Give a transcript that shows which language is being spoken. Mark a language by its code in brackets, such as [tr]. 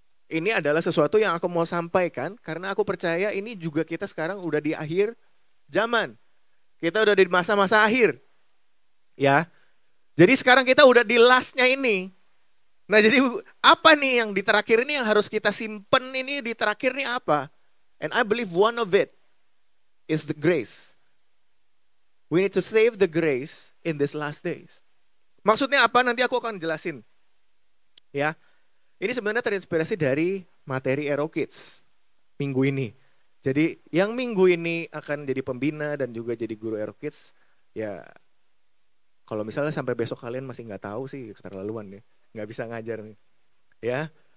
[id] Ini adalah sesuatu yang aku mau sampaikan karena aku percaya ini juga kita sekarang udah di akhir zaman. Kita udah di masa-masa akhir. Ya. Jadi sekarang kita udah di lastnya ini. Nah, jadi apa nih yang di terakhir ini yang harus kita simpen ini di terakhir ini apa? [en] And I believe one of it is the grace. We need to save the grace in these last days. [id] Maksudnya apa? Nanti aku akan jelasin. Ya. Ini sebenarnya terinspirasi dari materi Aero Kids minggu ini. Jadi yang minggu ini akan jadi pembina dan juga jadi guru Aero Kids, ya kalau misalnya sampai besok kalian masih nggak tahu sih keterlaluan ya, nggak bisa ngajar nih, ya.